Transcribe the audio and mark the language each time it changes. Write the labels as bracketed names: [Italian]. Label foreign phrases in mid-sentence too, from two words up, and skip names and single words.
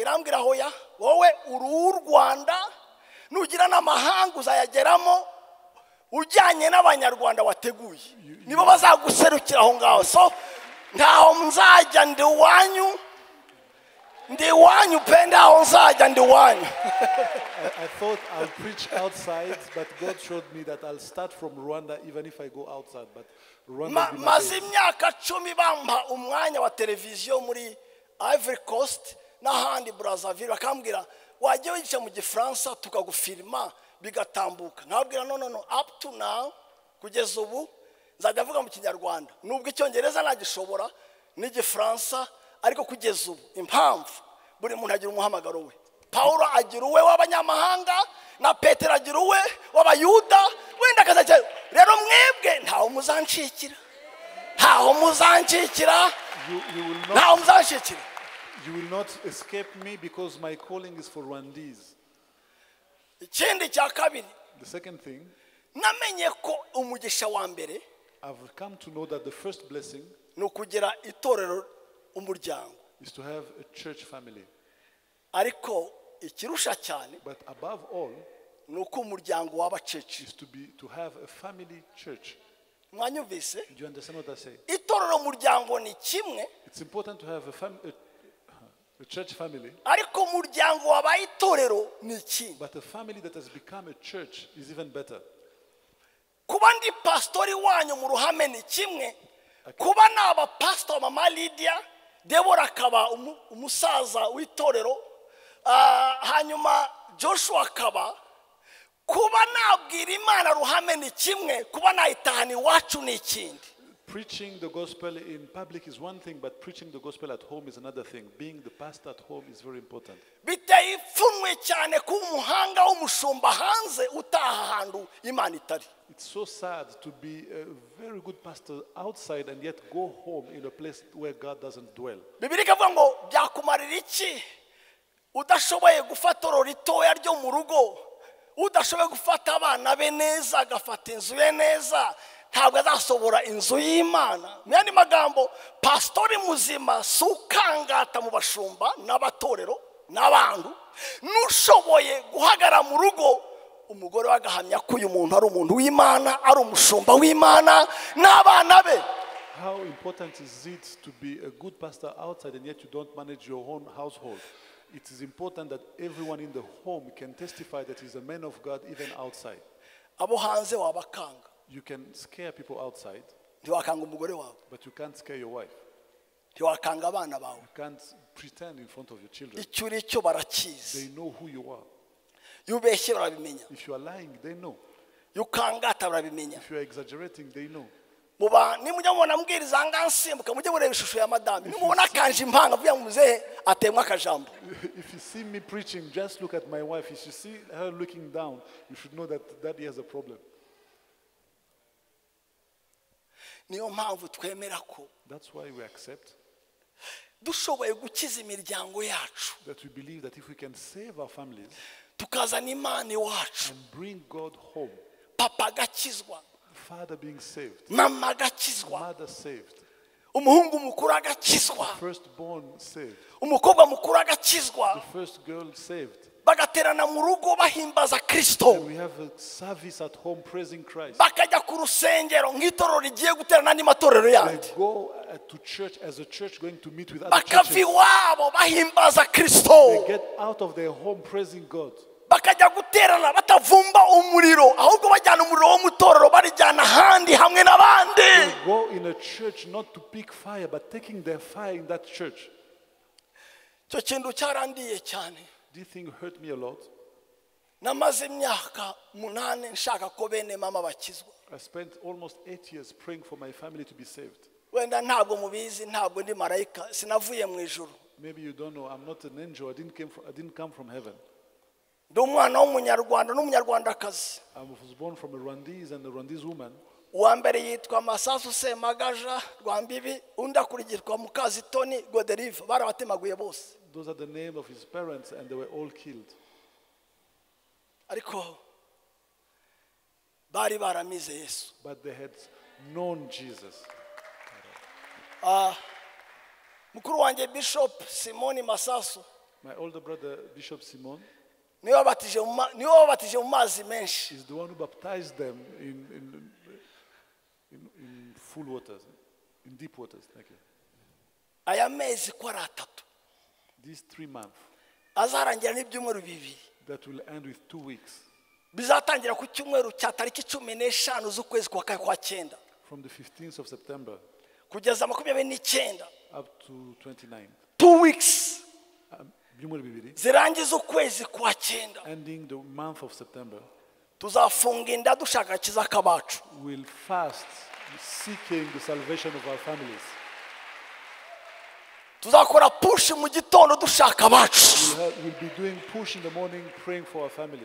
[Kinyarwanda] Irambwira hoya wowe uri u Rwanda, nugira n'amahanga uzayageramo ujyanye n'abanyarwanda wateguye, nibo bazaguserukira aho ngaho. So ntaho muzajya ndi wanyu ndi wanyu penda aho nzajya ndi wanyu. [English] I thought I'll preach outside, but God showed me that I'll start from Rwanda even if I go outside. But Rwanda will be my [Kinyarwanda] Maze [English] base. [Kinyarwanda] imyaka 10 bampa umwanya wa televiziyo muri Ivory Coast n'ahandi Brazzaville, bakambwira wajya wigisha mu Gifaransa tukagufirima bigatambuka. Nkabwira no [English] up to now [Kinyarwanda] kugeza ubu nzajya avuga mu Kinyarwanda nubwo Icyongereza nagishobora n'Igifaransa, ariko kugeza ubu impamvu buri muntu agira umuhamagaro we. Paulo agira uwe w'abanyamahanga na Petero agira uwe w'abayuda, wenda kazaje rero mwebwe ntaho muzanshikira, ntaho muzanshikira, ntaho muzanshikira. [English] You will not escape me because my calling is for Rwandese. [Kinyarwanda] Ikindi cya kabiri, [English] The second thing, [Kinyarwanda] namenye ko umugisha wa mbere [English] I've come to know that the first blessing [Kinyarwanda] ni ukugira itorero umuryango, [English] is to have a church family. [Kinyarwanda] ariko ikirusha cyane [English] But above all, [Kinyarwanda] ni uko umuryango w'abacece. [English] is to have a family church. [Kinyarwanda] Mwanyumvise? [English] Do you understand what I say? [Kinyarwanda] Itorero umuryango ni kimwe, [English] It's important to have a church family, [Kinyarwanda] ariko umuryango wabaye itorero ni ikindi. [English] but a family that has become a church is even better. [Kinyarwanda] Kuba ndi pastori wanyu mu ruhame ni kimwe, kuba naba pastor mama Lydia, Debora akaba umusaza w'itorero, hanyuma Joshua akaba, kuba nabwira Imana ruhame ni kimwe, kuba nayitahana iwacu ni ikindi. [English] Preaching the gospel in public is one thing, but preaching the gospel at home is another thing. Being the pastor at home is very important. [Kinyarwanda] Biteye ipfunwe cyane kuba umuhanga w'umushumba hanze utaha ahantu Imana itari. [English] It's so sad to be a very good pastor outside and yet go home in a place where God doesn't dwell. [Kinyarwanda] Bibiliya ikavuga ngo byakumarira iki udashoboye gufata oro ritoya ryo mu rugo, udashoboye gufata abana be neza, agafata inzu ye neza, ntabwo azasobora inzu y'Imana. Mu yandi magambo, pastori muzima si ukangata mu bashumba n'abatorero n'abantu, n'ushoboye guhagara mu rugo umugore wagahamya ko uyu muntu ari umuntu w'Imana, ari umushumba w'Imana n'abana be. [English] How important is it to be a good pastor outside and yet you don't manage your own household? It is important that everyone in the home can testify that he's a man of God even outside. [Kinyarwanda] Abo hanze wabakanga, [English] You can scare people outside, [Kinyarwanda] ntiwakanga umugore wawe, [English] but you can't scare your wife. [Kinyarwanda] ntiwakanga abana bawe. [English] You can't pretend in front of your children. [Kinyarwanda] Icyo uri cyo barakizi, [English] They know who you are. [Kinyarwanda] iyo ubeshye barabimenya, [English] If you are lying, they know. [Kinyarwanda] iyo ukangata barabimenya. [English] If you are exaggerating, they know. [Kinyarwanda] Nimujya mubona mbwiriza ngansimbuka mujye mureba ishusho ya madame, nimubona akanje impanga vuga ngo muzehe atemwa akajambo. [English] If you see me preaching, just look at my wife. If you see her looking down, you should know that Daddy has a problem. [Kinyarwanda] Niyo mpamvu twemera ko [English] That's why we accept [Kinyarwanda] dushoboye gukiza imiryango yacu, [English] that we believe that if we can save our families [Kinyarwanda] tukazana Imana iwacu, [English] and bring God home, [Kinyarwanda] papa agakizwa, [English] father being saved, [Kinyarwanda] mama agakizwa, [English] mother saved, [Kinyarwanda] umuhungu mukuru agakizwa, [English] firstborn saved, [Kinyarwanda] umukobwa mukuru agakizwa, [English] the first girl saved. [Kinyarwanda] bagaterana mu rugo bahimbaza Kristo, [English] And we have a service at home praising Christ. [Kinyarwanda] bakajya ku rusengero nk'itorero rigiye guterana n'andi matorero [English] They [Kinyarwanda] yandi, [English] go to church as a church going to meet with other [Kinyarwanda] bakava [English] churches. [Kinyarwanda] iwabo bahimbaza Kristo, [English] They get out of their home praising God. [Kinyarwanda] bakajya guterana batavumba umuriro, ahubwo bajyana umuriro wo mu itorero barijyana ahandi hamwe n'abandi. [English] They go in a church not to pick fire, but taking their fire in that church. [Kinyarwanda] Icyo kintu cyarandiye cyane. [English] This thing hurt me a lot. [Kinyarwanda] Namaze imyaka 8 nshaka ko bene mama bakizwa. [English] I spent almost 8 years praying for my family to be saved. [Kinyarwanda] Wenda ntabwo mubizi, ntabwo ndi marayika, sinavuye mu ijuru. [English] Maybe you don't know, I'm not an angel. I didn't come from heaven. [Kinyarwanda] Ndi umwana w'umunyarwanda n'umunyarwandakazi. [English] I was born from a Rwandese and a Rwandese woman. [Kinyarwanda] Uwa mbere yitwa Masasu Semagaja Rwambibi, undi akurikirwa Mukazitoni Goderive, barabatemaguye bose. [English] Those are the names of his parents and they were all killed. [Kinyarwanda] Ariko bari baramize Yesu. [English] But they had known Jesus. [Kinyarwanda] Mukuru wanjye Bishop Simoni Masasu [English] My older brother, Bishop Simon, [Kinyarwanda] niwe wabatije mu mazi menshi. [English] is the one who baptized them in full waters, in deep waters. Thank you. [Kinyarwanda] Aya mezi ko ari 3 [English] These 3 months [Kinyarwanda] azarangira n'ibyumweru bibiri [English] that will end with 2 weeks. [Kinyarwanda] bizatangira ku cyumweru cya tariki 15 z'ukwezi kwa 9 [English] From the 15th of September [Kinyarwanda] kugeza 29 [English] up to 29. 2 weeks [Kinyarwanda] Ibyumweru bibiri. zirangiza ukwezi kwa 9 [English] Ending the month of September. [Kinyarwanda] tuzafunga inda dushaka akiza kabacu. [English] We'll fast seeking the salvation of our families. [Kinyarwanda] tuzakora push mu gitondo dushaka abacu. [English] We'll be doing push in the morning praying for our families.